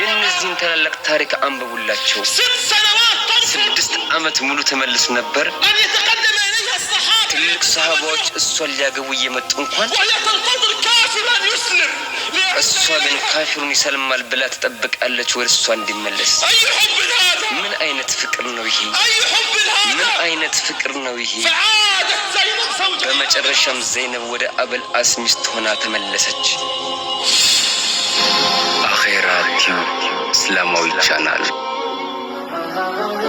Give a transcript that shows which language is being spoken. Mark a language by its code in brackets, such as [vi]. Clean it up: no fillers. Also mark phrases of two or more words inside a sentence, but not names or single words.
[am] የእነዚህን ታላላቅ ታሪክ አንብቡላቸው [ar] 6 سنوات تنظر [am] 6 ዓመት ሙሉ ተመልሱ ነበር [ar] أن يتقدم إليها الصحابة [am] ትልልቅ ሰሃባዎች እሷን ሊያገቡ እየመጡ እንኳን [ar] وهي تنتظر كافرا يسلم [am] እሷ ግን ካፊሩን ይሰልማል ብላ ትጠብቃለች ወደ እሷ እንዲመለስ [ar] أي حب هذا [am] ምን አይነት ፍቅር ነው ይሄ [ar] أي حب [am] ምን هذا አይነት ፍቅር ነው ይሄ [ar] فعادت زينب زوجها [am] በመጨረሻም ዘይነብ ወደ አበልአስ ሚስት ሆና ተመለሰች አኺራ ቲዩብ እስላማዊ ቻናል